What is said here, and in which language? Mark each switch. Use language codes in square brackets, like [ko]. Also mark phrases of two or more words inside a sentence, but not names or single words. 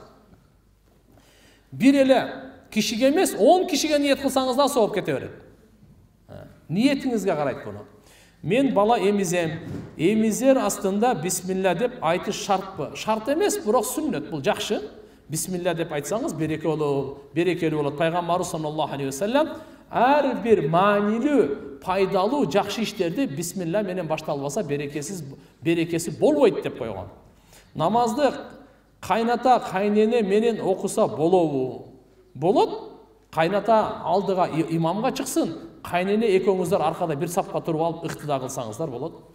[ky] Бир эле кишиге эмес, 10 кишиге ниет кылсаңыз да сооп кете берет. Ниетиңизге карайт буну. Мен бала эмизем. Эмизер астында бисмилла деп айтыш шартпы? Шарт эмес, бирок сүннөт. Бул жакшы. Бисмилла деп айтсаңыз берекелүү болот. Пайгамбарыбыз [ar] صلى الله عليه وسلم [ky] ар бир маанилүү, пайдалуу, жакшы иштерди бисмилла менен башталбаса берекеси болбойт деп койгон. Намазды кайната, кайнене менен окуса болобу? Болот. Кайната алдыга имамга чыксын, кайнене экөөңүздөр аркада бир сапка туруп алып ыктыда кылсаңыздар болот.